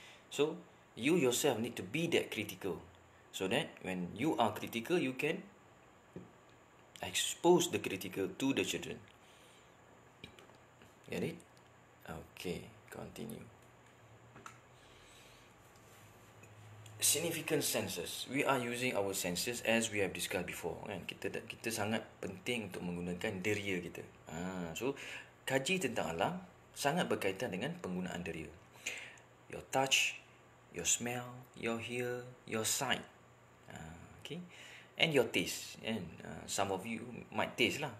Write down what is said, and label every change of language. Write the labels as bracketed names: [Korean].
[English] So you yourself need to be that critical, so that when you are critical, you can expose the critical to the children. Get it? Okay, continue. Significant senses. We are using our senses as we have discussed before kan. [Malay] Kita sangat penting untuk menggunakan deria kita. So kaji tentang alam sangat berkaitan dengan penggunaan deria. [English] Your touch, your smell, your hear, your sight. Okay. And your taste. And some of you might taste lah.